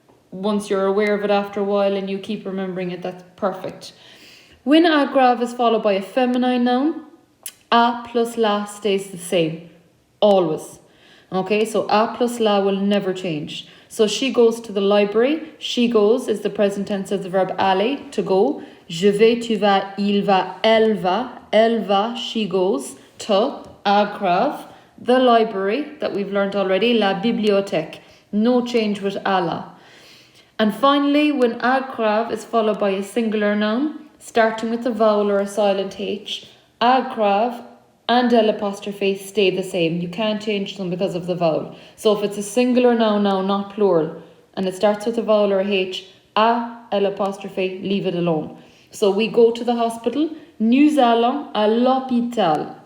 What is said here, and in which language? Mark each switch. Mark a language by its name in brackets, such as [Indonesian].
[English] Once you're aware of it after a while and you keep remembering it, that's perfect. When agrave is followed by a feminine noun, a plus la stays the same, always. Okay, so a plus la will never change. So she goes to the library. She goes is the present tense of the verb aller, to go. [French] Je vais, tu vas, il va, elle va, [English] she goes. To, agrave, the library that we've learned already, [French] la bibliothèque. [English] No change with alla. And finally, when agrave is followed by a singular noun, starting with a vowel or a silent H, agrave and L' stay the same. You can't change them because of the vowel. So if it's a singular noun now, not plural, and it starts with a vowel or a H, L', leave it alone. So we go to the hospital, [French] nous allons à l'hôpital.